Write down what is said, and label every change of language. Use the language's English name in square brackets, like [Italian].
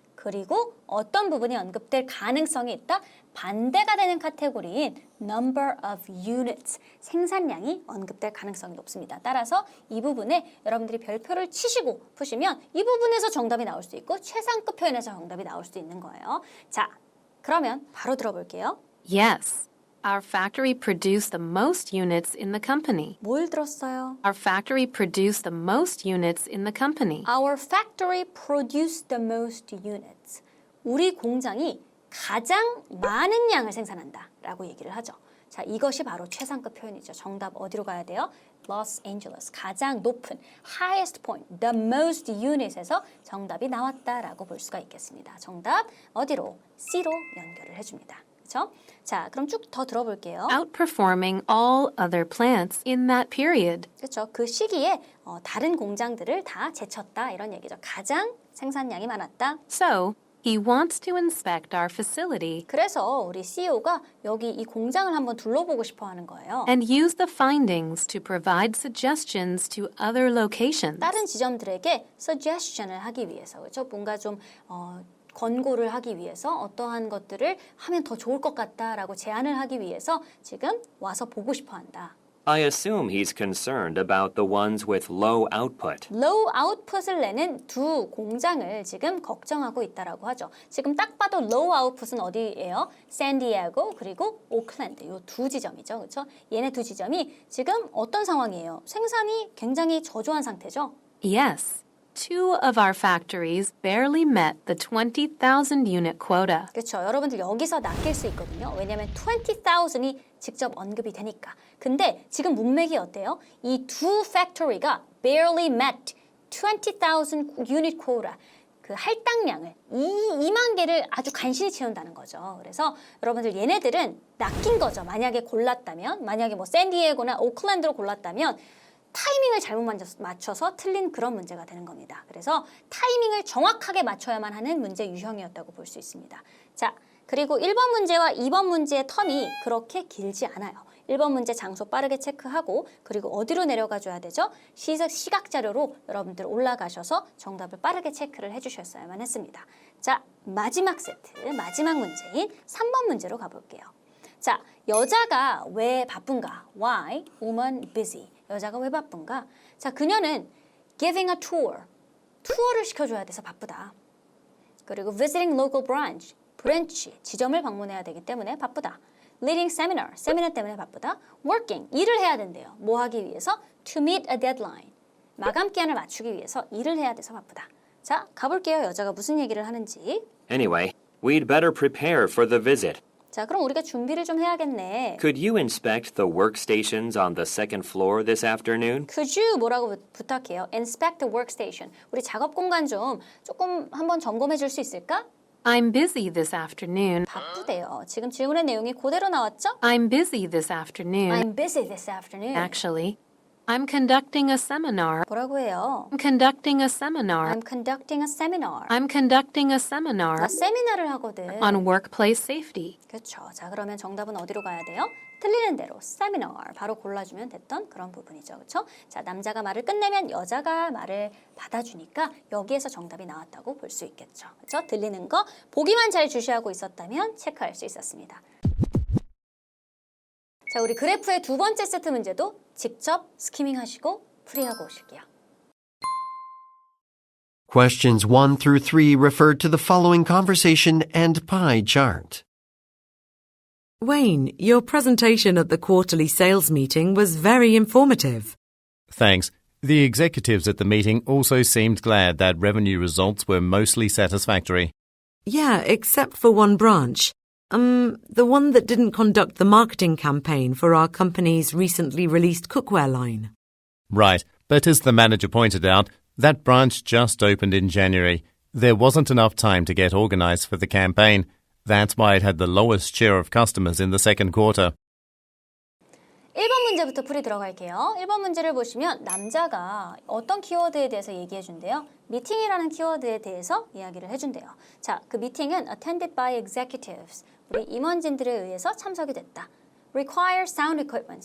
[Korean] 그리고 어떤 부분이 언급될 가능성이 있다? 반대가 되는 카테고리인 number of units, 생산량이 언급될 가능성이 높습니다. 따라서 이 부분에 여러분들이 별표를 치시고 푸시면 이 부분에서 정답이 나올 수 있고 최상급 표현에서 정답이 나올 수도 있는 거예요. 자, 그러면 바로 들어볼게요. [English] Yes, our factory produced the most units in the company. [Korean] 뭘 들었어요? [English] Our factory produced the most units in the company. Our factory produced the most units. [Korean] 우리 공장이 가장 많은 양을 생산한다 라고 얘기를 하죠. 자, 이것이 바로 최상급 표현이죠. 정답 어디로 가야 돼요? Los Angeles, 가장 높은 [English] highest point, the most unit [Korean] 에서 정답이 나왔다라고 볼 수가 있겠습니다. 정답 어디로? C로 연결을 해줍니다. 그렇죠? 자, 그럼 쭉 더 들어볼게요. [English] Outperforming all other plants in that period. [Korean] 그렇죠. 그 시기에 다른 공장들을 다 제쳤다 이런 얘기죠. 가장 생산량이 많았다. [English] So, he wants to inspect our facility [Korean] 그래서 우리 CEO가 여기 이 공장을 한번 둘러보고 싶어 하는 거예요. [English] and use the findings to provide suggestions to other locations. [Korean] 다른 지점들에게 suggestion을 하기 위해서 그렇죠. 뭔가 좀 권고를 하기 위해서 어떠한 것들을 하면 더 좋을 것 같다라고 제안을 하기 위해서 지금 와서 보고 싶어 한다. [English] I assume he's concerned about the ones with low output. low output [Korean] 을 내는 두 공장을 지금 걱정하고 있다라고 하죠. 지금 딱 봐도 [English] low output [Korean] 은 어디예요? 샌디에고 그리고 오클랜드 이 두 지점이죠. 그렇죠? 얘네 두 지점이 지금 어떤 상황이에요? 생산이 굉장히 저조한 상태죠. [English] Yes, two of our factories barely met the 20,000 unit quota. [Korean] 그렇죠. 여러분들 여기서 낚일 수 있거든요. 왜냐하면 20,000이 직접 언급이 되니까. 근데 지금 문맥이 어때요? 이 두 팩토리가 [English] barely met 20,000 unit quota. [Korean] 그 할당량을 2만 개를 아주 간신히 채운다는 거죠. 그래서 여러분들 얘네들은 낚인 거죠. 만약에 골랐다면, 만약에 뭐 샌디에고나 오클랜드로 골랐다면 타이밍을 잘못 맞춰서 틀린 그런 문제가 되는 겁니다. 그래서 타이밍을 정확하게 맞춰야만 하는 문제 유형이었다고 볼 수 있습니다. 자, 그리고 1번 문제와 2번 문제의 텀이 그렇게 길지 않아요. 1번 문제 장소 빠르게 체크하고 그리고 어디로 내려가 줘야 되죠? 시각 자료로 여러분들 올라가셔서 정답을 빠르게 체크를 해주셨어야만 했습니다. 자, 마지막 세트, 마지막 문제인 3번 문제로 가볼게요. 자, 여자가 왜 바쁜가? [English] Why? Woman busy. [Korean] 여자가 왜 바쁜가? 자, 그녀는 [English] giving a tour. [Korean] 투어를 시켜줘야 돼서 바쁘다. [English] 그리고 visiting local branch. [Korean] 브랜치, 지점을 방문해야 되기 때문에 바쁘다. [English] leading seminar. [Korean] 세미나 때문에 바쁘다. [English] working. [Korean] 일을 해야 된대요. 뭐 하기 위해서? [English] to meet a deadline. [Korean] 마감 기한을 맞추기 위해서 일을 해야 돼서 바쁘다. 자, 가볼게요. 여자가 무슨 얘기를 하는지. [English] Anyway, we'd better prepare for the visit. [Korean] 자, 그럼 우리가 준비를 좀 해야겠네. [English] Could you inspect the workstations on the second floor this afternoon? Could you [Korean] 뭐라고 부탁해요? [English] Inspect the workstation. [Korean] 우리 작업 공간 좀 조금 한번 점검해 줄 수 있을까? [English] I'm busy this afternoon. [Korean] 바쁘대요. 지금 질문의 내용이 그대로 나왔죠? [English] I'm busy this afternoon. I'm busy this afternoon. Actually, I'm conducting a seminar. [Korean] 뭐라고 해요? [English] I'm conducting a seminar. I'm conducting a seminar. I'm conducting a seminar [Korean] 세미나를 하거든. [English] on workplace safety. [Korean] 그렇죠. 자, 그러면 정답은 어디로 가야 돼요? 틀리는 대로 seminar 바로 골라주면 됐던 그런 부분이죠. 그렇죠? 자, 남자가 말을 끝내면 여자가 말을 받아주니까 여기에서 정답이 나왔다고 볼 수 있겠죠. 그렇죠? 들리는 거 보기만 잘 주시하고 있었다면 체크할 수 있었습니다. 자, 우리 그래프의 두 번째 세트 문제도 직접 스키밍 하시고 풀이하고 오실게요. [English] Questions 1 through 3 refer to the following conversation and pie chart. Wayne, your presentation at the quarterly sales meeting was very informative. Thanks. The executives at the meeting also seemed glad that revenue results were mostly satisfactory. Yeah, except for one branch. The one that didn't conduct the marketing campaign for our company's recently released cookware line. Right, but as the manager pointed out, that branch just opened in January. There wasn't enough time to get organized for the campaign. That's why it had the lowest share of customers in the second quarter. [Korean] 1번 문제부터 풀이 들어갈게요. 1번 문제를 보시면 남자가 어떤 키워드에 대해서 얘기해 준대요. 미팅이라는 키워드에 대해서 이야기를 해준대요. 자, 그 미팅은 attended by executives. 우리 임원진들에 의해서 참석이 됐다. [English] require sound equipment.